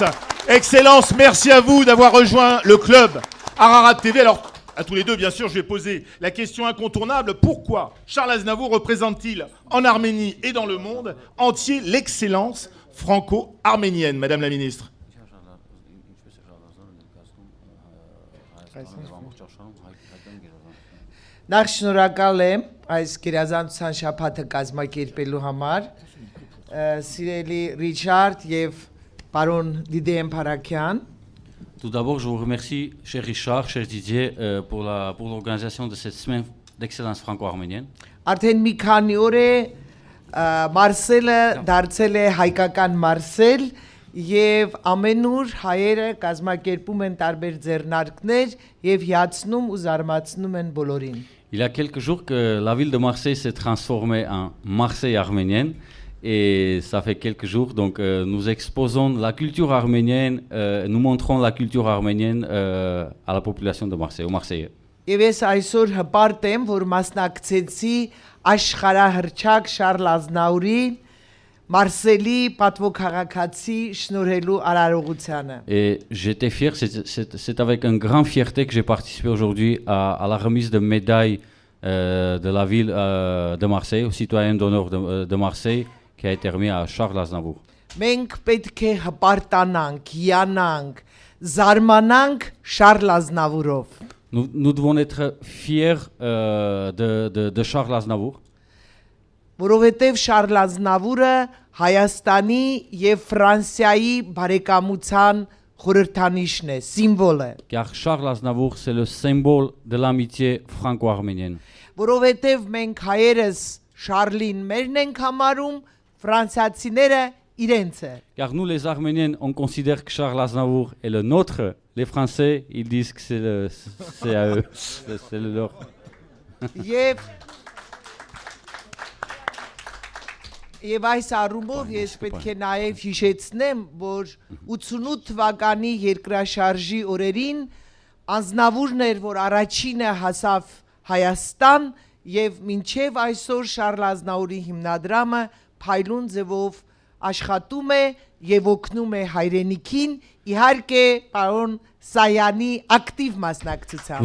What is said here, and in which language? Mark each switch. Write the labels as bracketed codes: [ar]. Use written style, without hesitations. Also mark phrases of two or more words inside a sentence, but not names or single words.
[fr] Excellence, merci à vous d'avoir rejoint le club Ararat TV. Alors, à tous les deux, bien sûr, je vais poser la question incontournable. Pourquoi Charles Aznavour représente-t-il en Arménie et dans le monde entier l'excellence franco-arménienne, Madame la ministre? [hy] Նախ շնորհակալ եմ այս գերազանցության շաբաթը կազմակերպելու համար, սիրելի Ռիչարդ եւ պարոն Դիդիե Փարաքյան. [fr] Tout d'abord, je vous remercie, cher Richard, cher Didier, pour l'organisation de cette semaine d'excellence franco-arménienne. [hy] Արդեն մի քանի օր է Մարսելը դարձել է հայկական Մարսել եւ ամենուր հայերը կազմակերպում են տարբեր ձեռնարկներ եւ հիացնում ու զարմացնում են բոլորին. [fr] Il y a quelques jours que la ville de Marseille s'est transformée en Marseille arménienne. Et ça fait quelques jours, donc nous exposons la culture arménienne, nous montrons la culture arménienne à la population de Marseille, aux Marseillais. [hy] Եվ ես այսօր հպարտ եմ, որ մասնակցեցի աշխարհահռչակ Շարլ Ազնավուրին Մարսելի պատվոքաղաքացի շնորհելու արարողությանը. [fr] Et j'étais fier, c'est avec une grande fierté que j'ai participé aujourd'hui à la remise de médailles de la ville de Marseille, aux citoyens d'honneur de Marseille, qui a été remis à Charles Aznavour. [hy] Մենք պետք է հպարտանանք, հիանանք, զարմանանք Շարլ Ազնավուրով. [fr] Nous devons être fiers de Charles Aznavour. [hy] Որովհետև Շարլ Ազնավուրը Հայաստանի եւ Ֆրանսիայի բարեկամության խորհրդանիշն է, սիմվոլ է. [fr] Car Charles Aznavour, c'est le symbole de l'amitié franco-arménienne. [hy] Որովհետև մենք հայերս Շարլին մերն ենք համարում, ֆրանսիացիները իրենց է. [fr] Car nous les Arméniens, on considère que Charles Aznavour est le nôtre. Les Français, ils disent que c'est à eux, c'est le leur. [hy] Եվ այս առումով ես պետք է նաև հիշեցնեմ, որ 88 թվականի երկրաշարժի օրերին Ազնավուրն էր, որ առաջինը հասավ Հայաստան եւ մինչեւ այսօր Շարլ Ազնավուրի հիմնադրամը փայլուն ձևով աշխատում է եւ օգնում է հայրենիքին, իհարկե պարոն Սայանի ակտիվ մասնակցությամբ.